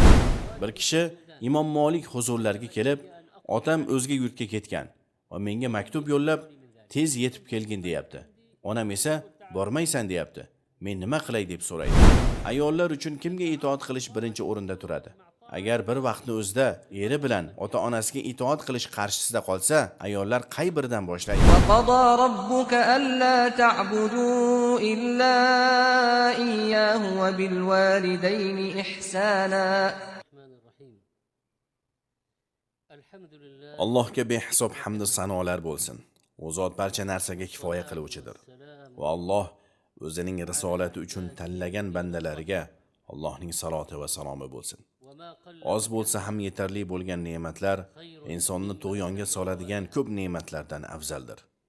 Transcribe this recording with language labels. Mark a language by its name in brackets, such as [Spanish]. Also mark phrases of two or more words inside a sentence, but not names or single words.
[Uzbek] Bir kishi Imom Malik huzurlariga kelib, "Otam o'zga yurtga ketgan va menga maktub yo'llab, tez yetib kelgin deyapti. Onam esa bormaysan deyapti. Men nima qilay?" deb so'raydi. Ayollar uchun kimga itoat qilish birinchi o'rinda turadi? Agar bir vaqtni o'zida eri bilan ota-onasiga itoat qilish qarshisida qolsa, ayollar qay biridan boshlaydi? [Arabic] وَقَضَى رَبُّكَ أَلَّا تَعْبُدُوا إِلَّا إِيَّاهُ وَبِالْوَالِدَيْنِ إِحْسَانًا. [Uzbek] Allohga behisob hamd va sanolar bo'lsin. U zot barcha narsaga kifoya qiluvchidir. Va Alloh o'zining risolati uchun tanlagan bandalariga Allohning saloti va salomi bo'lsin. Oz bo'lsa ham yetarli bo'lgan ne'matlar insonni tug'yonga soladigan ko'p ne'matlardan afzaldir.